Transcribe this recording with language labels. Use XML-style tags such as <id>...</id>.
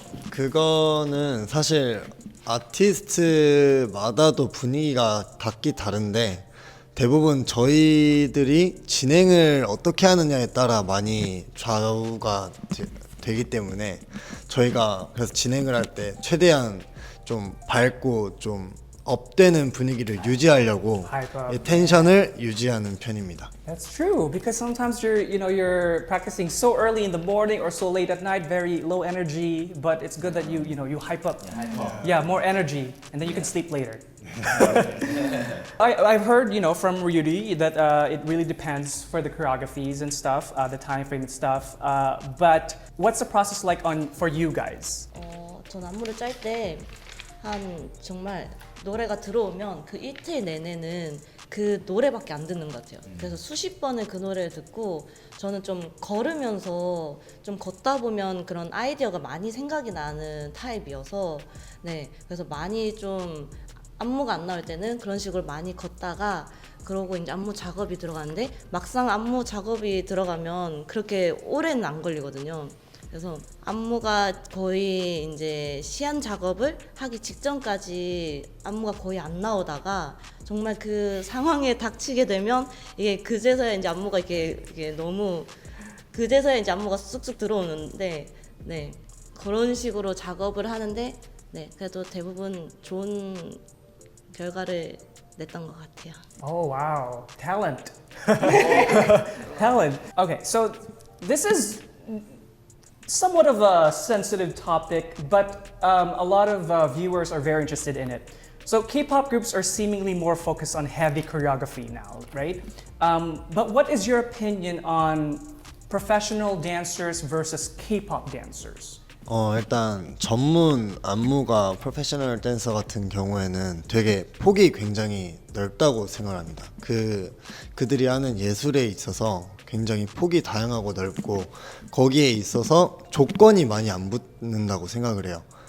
<ko>그거는 사실 아티스트마다도 분위기가 각기 다른데 대부분 저희들이 진행을 어떻게 하느냐에 따라 많이 좌우가 되기 때문에 저희가 그래서 진행을 할 때 최대한 좀 밝고 좀 업되는 분위기를 유지하려고</ko> <en>Hype up.</en> <ko>이 텐션을 유지하는 편입니다.</ko> <en>That's true because sometimes you're practicing so early in the morning or so late at night, very low energy. But it's good that you hype up. Yeah, more energy, and then you can sleep later. I've heard from Ryuri that it really depends for the choreographies and stuff, the time frame and stuff. But what's the process like for you guys?</en> <ko>전 안무를 짤 때 한 정말 노래가 들어오면 그 이틀 내내는 그 노래밖에 안 듣는 것 같아요. 그래서 수십 번을 그 노래를 듣고 저는 좀 걸으면서 좀 걷다 보면 그런 아이디어가 많이 생각이 나는 타입이어서 네, 그래서 많이 좀 안무가 안 나올 때는 그런 식으로 많이 걷다가 그러고 이제 안무 작업이 들어가는데 막상 안무 작업이 들어가면 그렇게 오래는 안 걸리거든요. 그래서 안무가 거의 이제 시안 작업을 하기 직전까지 안무가 거의 안 나오다가 정말 그 상황에 닥치게 되면 이게 그제서야 이제 안무가 이게 너무 그제서야 이제 안무가 쑥쑥 들어오는데 네 그런 식으로 작업을 하는데 네 그래도 대부분 좋은 결과를 냈던 것 같아요.</ko> <en>Oh wow, talent. Talent. Okay, so this is somewhat of a sensitive topic, but a lot of viewers are very interested in it. So K-pop groups are seemingly more focused on heavy choreography now, right? But what is your opinion on professional dancers versus K-pop dancers?</en> <ko>일단 전문 안무가 프로페셔널 댄서 같은 경우에는 되게 폭이 굉장히 넓다고 생각합니다. 그들이 하는 예술에 있어서 굉장히 폭이 다양하고 넓고 거기에 있어서 조건이 많이 안 붙는다고 생각을 해요.</ko>